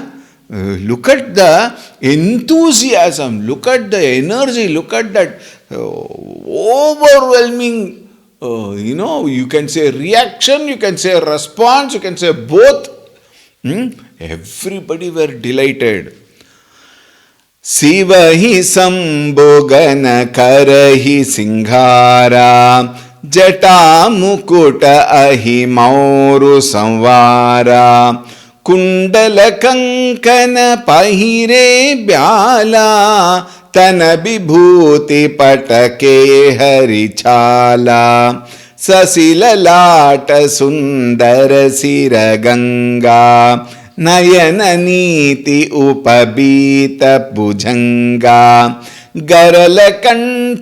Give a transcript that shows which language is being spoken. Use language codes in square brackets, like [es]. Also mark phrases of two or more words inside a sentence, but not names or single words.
[en] Look at the enthusiasm, look at the energy, look at that overwhelming, you can say reaction, you can say response, you can say both. Everybody were delighted. [awa] सिवहि संभुगन करहिं सिंगारा जटा मुकुट अहि मौरु सँवारा कुंडल कंकन पहिरे ब्याला तन विभूति पटके हरिछाला ससिल लाट सुंदर सिर गंगा नयन नीति उपबीत भुजंगा गरल कंठ